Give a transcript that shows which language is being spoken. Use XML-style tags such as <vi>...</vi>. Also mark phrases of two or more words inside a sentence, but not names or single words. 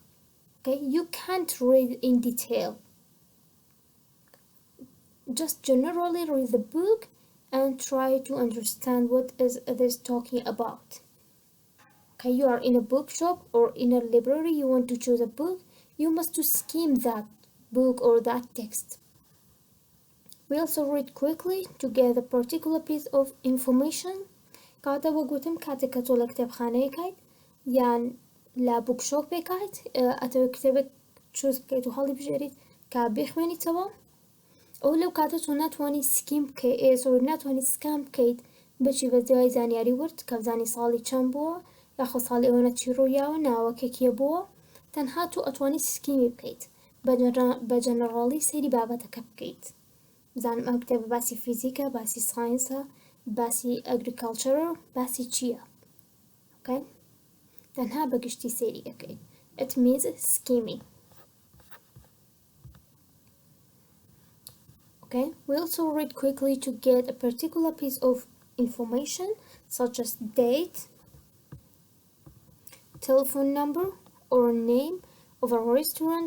<en>Okay, you can't read in detail. Just generally read the book and try to understand what is this talking about. Okay, you are in a bookshop or in a library, you want to choose a book, you must to skim that book or that text. We also read quickly to get a particular piece of information.</en> <ckb>کاتا وەگوتم کاتێک کە تۆ لە کتێبخانەیەکەیت یان لا بوکشۆپێکیت ئەتەوێت کتێبێک چوز بکەیت و هەڵی بژێریت کە بخوێنیتەوە ئەو لەو کاتە تۆ ناتوانانی سکیم بکەیت ناتوانانی سکان بکەیت بچی بە دوای زانیاری ورد کە بزانی ساڵی چەند بووە یاخۆ ساڵی ئەوەنە چی ڕوویاوە ناوەکێکیە بووە تەنها تۆ ئەتوانی سکیمی بکەیت بە جەنەڕاڵی سەیری بابەتەکە بکەیت بزانم ئەم کتێبە باسی فیزیکە باسی ساینسە باسی ئەگریکەڵچەرە باسی چییە okay? تەنها بەگشتی سەیری ئەەکەیت</ckb> <en>it means skimming. Okay, we also read quickly to get a particular piece of information such as date, telephone number, or name of a restaurant.</en>